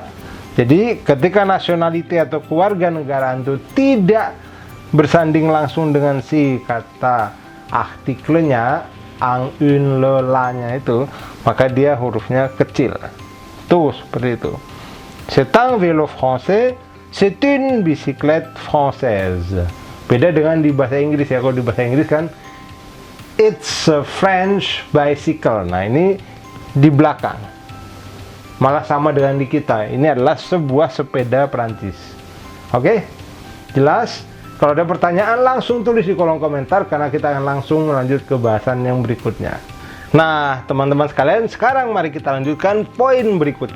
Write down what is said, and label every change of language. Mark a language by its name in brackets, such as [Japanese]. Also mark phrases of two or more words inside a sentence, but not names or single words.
[Indonesian] Jadi ketika nationality atau kewarganegaraan itu tidak bersanding langsung dengan si kata artikelnya, [French] ang, un, le, [Indonesian] la-nya itu, maka dia hurufnya kecil. Tuh, seperti itu. [French] C'est un vélo français, c'est une bicyclette française. [Indonesian] Beda dengan di bahasa Inggris ya. Kalau di bahasa Inggris kan [English] it's a French bicycle. [Indonesian] Nah, ini di belakang. Malah sama dengan di kita. Ini adalah sebuah sepeda Prancis. Oke? Jelas? Kalau ada pertanyaan langsung tulis di kolom komentar karena kita akan langsung melanjut ke bahasan yang berikutnya. Nah, teman-teman sekalian, sekarang mari kita lanjutkan poin berikutnya.